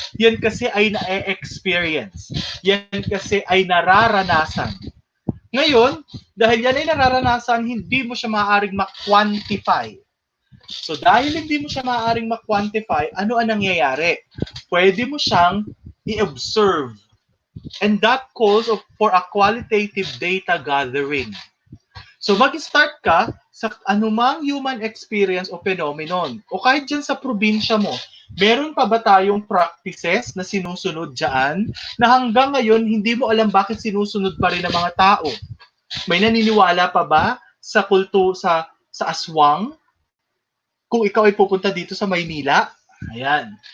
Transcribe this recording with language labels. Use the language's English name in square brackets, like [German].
[Filipino] Yan kasi ay na-experience. Yan kasi ay nararanasan. Ngayon, dahil yan ay nararanasan, hindi mo siya maaaring ma-quantify. So dahil hindi mo siya maaaring ma-quantify, ano ang nangyayari? Pwede mo siyang i-observe. [English] And that calls for a qualitative data gathering. [Filipino] So mag-start ka sa anumang human experience o phenomenon. O kahit dyan sa probinsya mo, meron pa ba tayong practices na sinusunod dyan na hanggang ngayon hindi mo alam bakit sinusunod pa rin ng mga tao? May naniniwala pa ba sa kulto sa aswang, kung ikaw ay pupunta dito sa Maynila. Ayan.